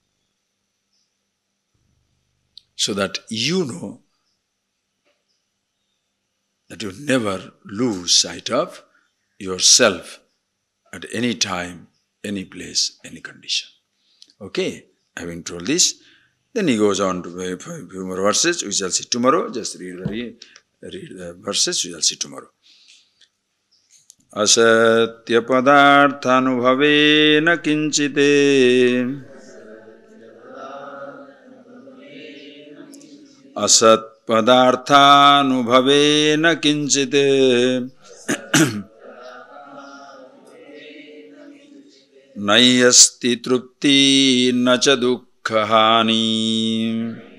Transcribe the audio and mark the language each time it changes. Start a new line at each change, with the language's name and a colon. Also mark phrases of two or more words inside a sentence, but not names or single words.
English: So that you know that you never lose sight of yourself at any time, any place, any condition. Okay, having told this, then he goes on to a few more verses. We shall see tomorrow. Just read the verses. We shall see tomorrow.
Sanskrit: Asatya padarthanubhavena kinchite asat padarthanubhavena kinchite nayasti trupti nacha dukkhahani